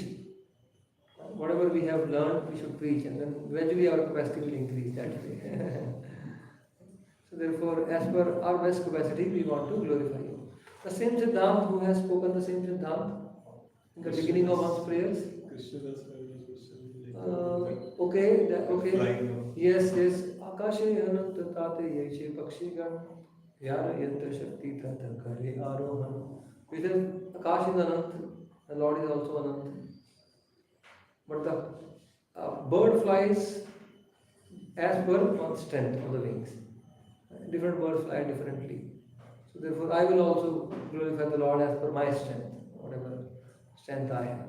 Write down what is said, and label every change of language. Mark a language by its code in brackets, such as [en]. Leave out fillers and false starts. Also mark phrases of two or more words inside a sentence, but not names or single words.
[en] Whatever we have learned, we should preach, and then gradually our capacity will increase that way. So therefore, as per our best capacity, we want to glorify you. The same Siddhant, who has spoken the same Siddhant in the beginning of one's prayers. Okay. Yes. [bn] আকাশে অনন্ত তাতে যৈছে পক্ষিগণ ব্যারা যাত্রা শক্তি তত করে আরোহণ. [en] We say Akash is anant, the Lord is also anant. But the bird flies as per one's strength of the wings. Different birds fly differently. So therefore, I will also glorify the Lord as per my strength, whatever strength I have.